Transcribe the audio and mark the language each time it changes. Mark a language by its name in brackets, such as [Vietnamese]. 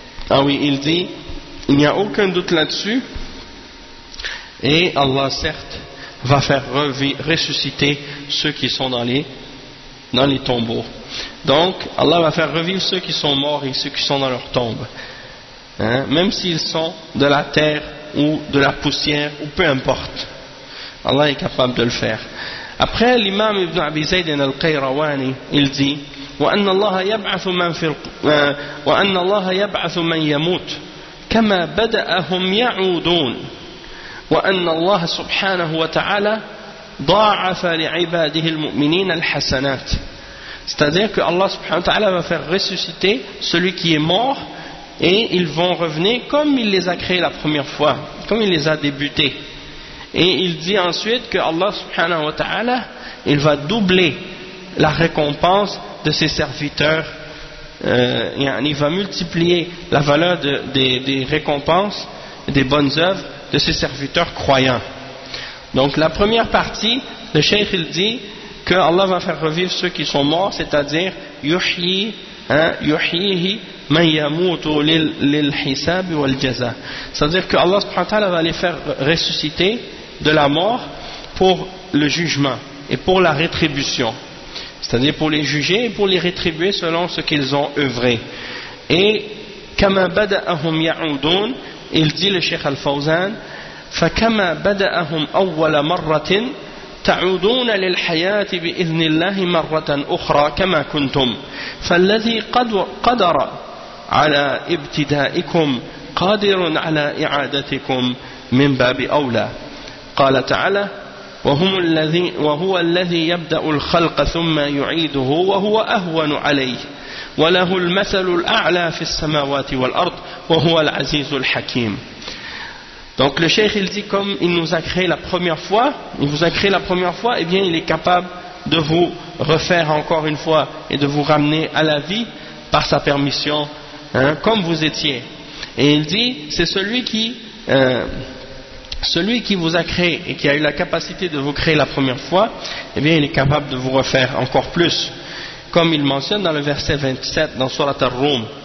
[French] ah oui il dit il n'y a aucun doute là-dessus et Allah certes va faire ressusciter ceux qui sont dans les tombeaux. Donc, Allah va faire revivre ceux qui sont morts et ceux qui sont dans leur tombe. Hein? Même s'ils sont de la terre ou de la poussière, ou peu importe. Allah est capable de le faire. Après, l'imam Ibn Abi Zayd al-Qayrawani, il dit [Arabic] وَأَنَّ اللَّهَ يَبْعَثُ مَنْ يَمُوتُ كَمَا بَدَأَهُمْ يَعُودُونَ وأن الله سبحانه وتعالى ضاعف لعباده المؤمنين الحسنات. [French] C'est-à-dire que Allah subhanahu wa ta'ala va faire ressusciter celui qui est mort et ils vont revenir comme il les a créés la première fois, comme il les a débutés. Et il dit ensuite que Allah subhanahu wa ta'ala, il va doubler la récompense de ses serviteurs. Il va multiplier la valeur des récompenses, des bonnes œuvres de ses serviteurs croyants. Donc la première partie, le Cheikh il dit que Allah va faire revivre ceux qui sont morts, c'est-à-dire [Arabic] yuhyihi man yamutu lil hisab wal jaza. [French] C'est-à-dire que Allah subhanahu wa ta'ala va les faire ressusciter de la mort pour le jugement et pour la rétribution. C'est-à-dire pour les juger et pour les rétribuer selon ce qu'ils ont œuvré. Et kama bada'ahum ya'udun, il dit le Cheikh Al-Fawzan, [Arabic] فَكَمَا بَدَأَهُمْ أَوَّلَ مَرَّةٍ تَعُودُونَ لِلْحَيَاةِ بِإِذْنِ اللَّهِ مَرَّةً أُخْرَى كَمَا كُنْتُمْ فَالَّذِي قَدَرَ عَلَى إِبْتِدَائِكُمْ قَادِرٌ عَلَى إِعَادَتِكُمْ مِنْ بَابِ أَوْلَى. قال تعالى وَهُوَ الَّذِي يَبْدَأُ الْخَلْقَ ثُمَّ يُعِيدُهُ وَهُوَ أَهْوَنُ عَلَيْهِ وله المثل الأعلى في السماوات والأرض وهو العزيز الحكيم. [French] Donc le cheikh il dit, comme il nous a créé la première fois, il vous a créé la première fois, et bien il est capable de vous refaire encore une fois et de vous ramener à la vie par sa permission, hein, comme vous étiez. Et il dit, c'est celui qui vous a créé et qui a eu la capacité de vous créer la première fois, et bien il est capable de vous refaire encore plus, comme il mentionne dans le verset 27 dans Sourate Ar-Rum.